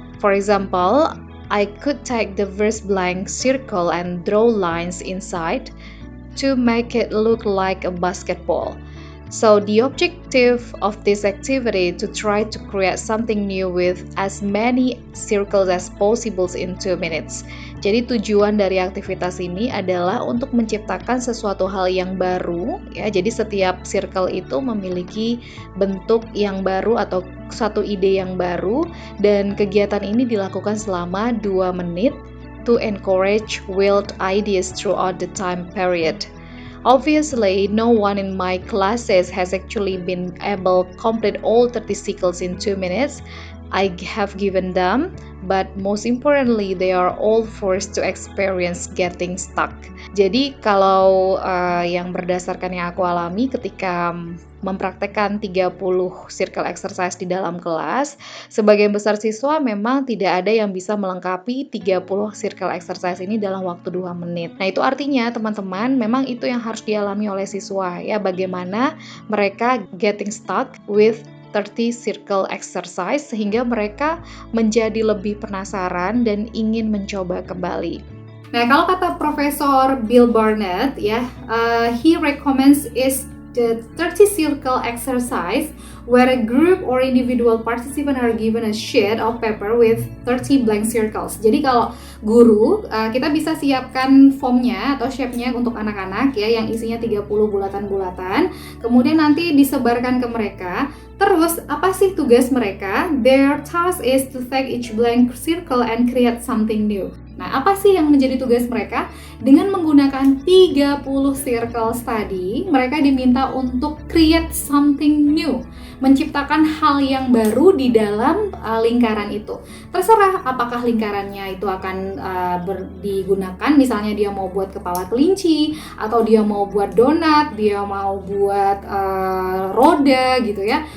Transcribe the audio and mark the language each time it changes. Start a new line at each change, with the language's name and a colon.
English: For example, I could take the first blank circle and draw lines inside to make it look like a basketball. So the objective of this activity to try to create something new with as many circles as possible in 2 minutes.
Indonesian: Jadi tujuan dari aktivitas ini adalah untuk menciptakan sesuatu hal yang baru ya. Jadi setiap circle itu memiliki bentuk yang baru atau satu ide yang baru, dan kegiatan ini dilakukan selama 2 menit
English: to encourage wild ideas throughout the time period. Obviously, no one in my classes has actually been able to complete all 30 cycles in 2 minutes. I have given them, but most importantly, they are all forced to experience getting stuck.
Indonesian: Jadi kalau yang berdasarkan yang aku alami ketika mempraktekkan 30 circle exercise di dalam kelas, sebagian besar siswa memang tidak ada yang bisa melengkapi 30 circle exercise ini dalam waktu 2 menit. Nah itu artinya teman-teman, memang itu yang harus dialami oleh siswa ya, bagaimana mereka
English: getting stuck with 30 circle exercise
Indonesian: sehingga mereka menjadi lebih penasaran dan ingin mencoba kembali. Nah, kalau kata Profesor Bill Barnett ya,
English: he recommends is the 30 circle exercise, where a group or individual participant are given a sheet of paper with 30 blank circles.
Indonesian: Jadi kalau guru, kita bisa siapkan formnya atau shape-nya untuk anak-anak ya, yang isinya 30 bulatan-bulatan. Kemudian nanti disebarkan ke mereka. Terus apa sih tugas mereka?
English: Their task is to take each blank circle and create something new.
Indonesian: Nah, apa sih yang menjadi tugas mereka? Dengan menggunakan 30 circles tadi, mereka diminta untuk
English: create something new,
Indonesian: menciptakan hal yang baru di dalam lingkaran itu. Terserah apakah lingkarannya itu akan digunakan, misalnya dia mau buat kepala kelinci, atau dia mau buat donat, dia mau buat roda gitu ya.